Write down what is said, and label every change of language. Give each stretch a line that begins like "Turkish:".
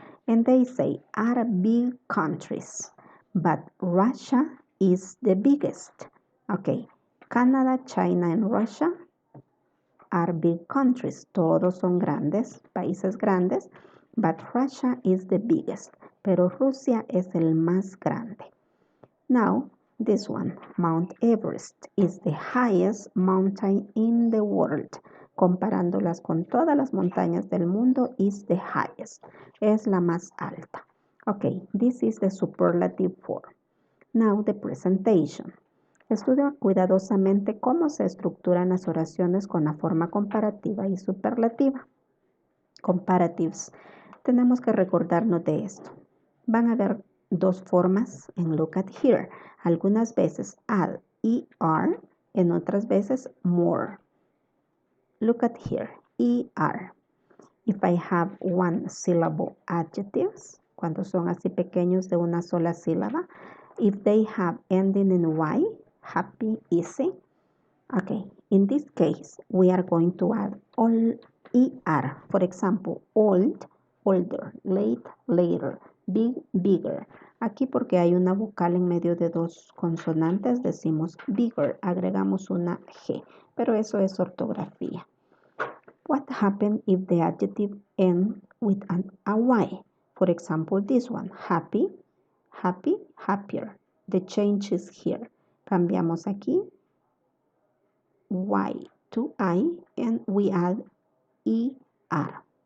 English: And they say are big countries, but Russia is the biggest. Okay. Canada, China, and Russia are big countries.
Spanish: Todos son grandes, países grandes,
English: but Russia is the biggest.
Spanish: Pero Rusia es el más grande.
English: Now, this one, Mount Everest is the highest mountain in the world.
Spanish: Comparándolas con todas las montañas del mundo,
English: is the highest.
Spanish: Es la más alta.
English: Okay, this is the superlative form. Now, the presentation.
Spanish: Estudia cuidadosamente cómo se estructuran las oraciones con la forma comparativa y superlativa. Comparatives. Tenemos que recordarnos de esto. Van a haber dos formas en
English: look at here.
Spanish: Algunas veces add, ER, en otras veces more.
English: Look at here, ER. If I have one syllable adjectives,
Spanish: cuando son así pequeños de una sola sílaba.
English: If they have ending in Y, happy, easy. Okay, in this case, we are going to add all ER. For example, old, older, late, later, Big, bigger.
Spanish: Aquí porque hay una vocal en medio de dos consonantes decimos bigger, agregamos una G, pero eso es ortografía.
English: What happens if the adjective ends with a Y? For example, this one, happy, happy, happier. The change is here.
Spanish: Cambiamos aquí
English: Y to I and we add ER.